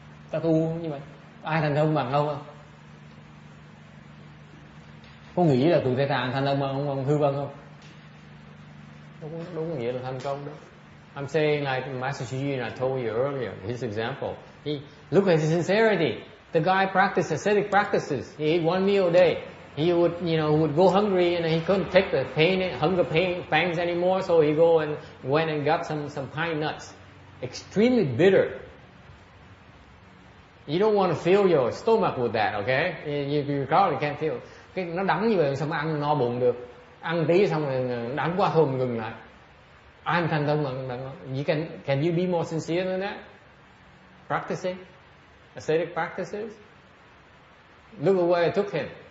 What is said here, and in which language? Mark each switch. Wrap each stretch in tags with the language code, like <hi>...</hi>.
<vi>Ta tu như vậy, ai thành công bằng không? Có nghĩ là tụi Tây Tạng thành công bằng ông Hư Vân không? Đúng có nghĩa là thành công đó.</vi> <en>I'm saying like Master Shiji and I told you earlier, his example. Look at his sincerity. The guy practiced ascetic practices. He ate one meal a day. He would go hungry and he couldn't take the hunger pangs anymore, so he went and got some pine nuts. Extremely bitter. You don't want to fill your stomach with that, okay? You probably can't feel.</en> <vi>Cái nó đắng như vậy sao mà ăn no bụng được? Ăn tí xong rồi đắng quá thôi mình ngừng lại. Ai thành tâm mà</vi> <en>can you be more sincere than that? Practicing ascetic practices. Look at where it took him.</en>